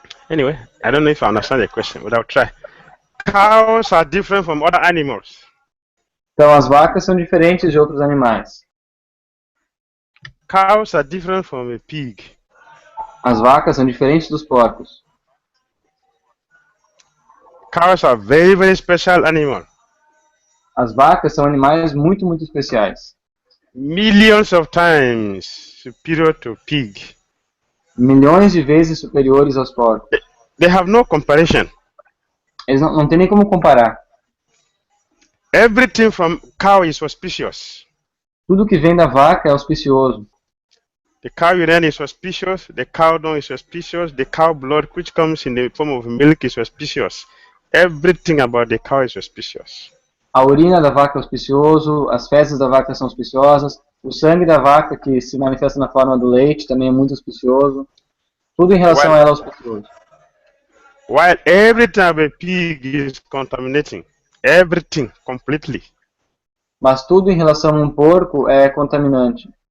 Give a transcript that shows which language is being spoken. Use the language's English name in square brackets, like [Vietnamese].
[English] Anyway, I don't know if I understand the question, but I'll try. Cows are different from other animals. [Portuguese] Então as vacas são diferentes de outros animais. [English] Cows are different from a pig. [Portuguese] As vacas são diferentes dos porcos. [English] Cows are very, very special animal. [Portuguese] As vacas são animais muito, muito especiais. [English] Millions of times superior to pig. [Portuguese] Milhões de vezes superiores aos porcos. [English] They have no comparison. [Portuguese] Eles não tem nem como comparar. [English] Everything from cow is auspicious. [Portuguese] Tudo que vem da vaca é auspicioso. [English] The cow urine is auspicious, the cow dung is auspicious, the cow blood which comes in the form of milk is auspicious. Everything about the cow is auspicious. [Portuguese] A urina da vaca é auspicioso, as fezes da vaca são auspiciosas, o sangue da vaca que se manifesta na forma do leite também é muito auspicioso. Tudo em relação a ela é auspicioso. [English] While everything of a pig is contaminating. Everything, completely. [Portuguese] Mas tudo em relação a um porco é contaminante.